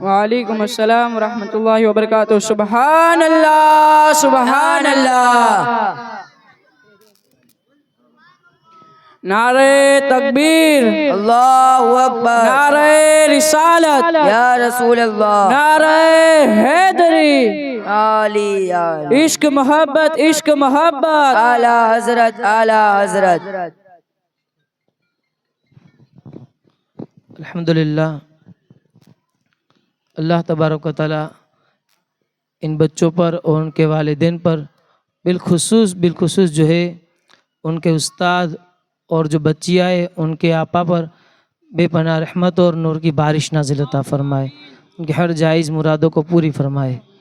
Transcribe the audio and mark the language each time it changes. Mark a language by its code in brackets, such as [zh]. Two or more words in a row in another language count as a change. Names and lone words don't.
[ar] وعليكم السلام ورحمة الله وبركاته. سبحان الله سبحان الله. [ur] نعرۂ تکبیر, [ar] الله أكبر, [ur] نعرۂ رسالت, [ar] يا رسول الله, [ur] نعرۂ حیدری, आली आली, عشق محبت، عشق محبت. आला हजरत, आला हजरत। الحمدللہ، اللہ تبارک و تعالیٰ ان بچوں پر اور ان کے والدین پر بالخصوص جو ہے ان کے استاد اور جو بچیاں ہے ان کی آپا پر بے پناہ رحمت اور نور کی بارش نازل عطا فرمائے، ان کی ہر جائز مرادوں کو پوری فرمائے.